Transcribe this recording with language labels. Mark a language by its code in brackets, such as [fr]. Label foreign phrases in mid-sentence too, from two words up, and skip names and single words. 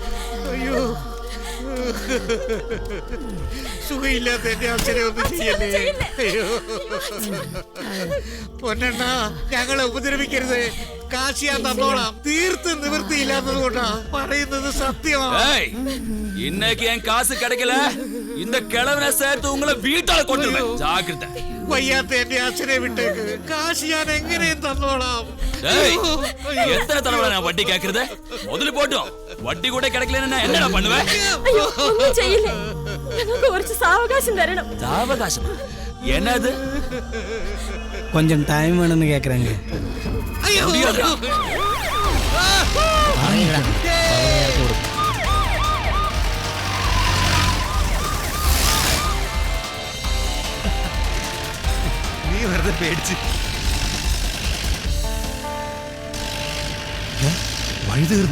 [ml] സുഖമില്ലാത്ത എന്റെ അച്ഛനെ ഒന്നും ചെയ്യല്ലേ. അയ്യോ പൊന്നെണ്ണ, ഞങ്ങളെ ഉപദ്രവിക്കരുത്. കാശിയാ തന്നോളാം. തീർത്ത് നിവൃത്തിയില്ലാത്തത് കൊണ്ടാ പറയുന്നത് സത്യമാണ്. [ta] இன்னைக்கு என் காசு கிடைக்கல, இந்த கிழவனை சேர்த்து உங்களை வீட்டால கொண்டுருவேன். ஜாக்கிரதை. [ml] വയ്യാത്ത എന്റെ അച്ഛനെ വിട്ടേക്ക്. കാശ് ഞാൻ എങ്ങനെയും തന്നോളാം. [ta] எத்தனை தடவை நான் வட்டி கேக்குறது? முதல்ல போட்டோம், வட்டி கூட கிடைக்கலன்னா என்னடா பண்ணுவேன்? [ml] അയ്യോ, ഒന്നും ചെയ്യില്ലേ. ഞങ്ങൾക്ക് കുറച്ച് സാവകാശം തരണം. [ta] சாவகாசம் என்னது? கொஞ்சம் டைம் வேணும்னு கேட்குறாங்க. [ml] നീ വെറുതെ പേടിച്ച് വഴി തീർന്നു.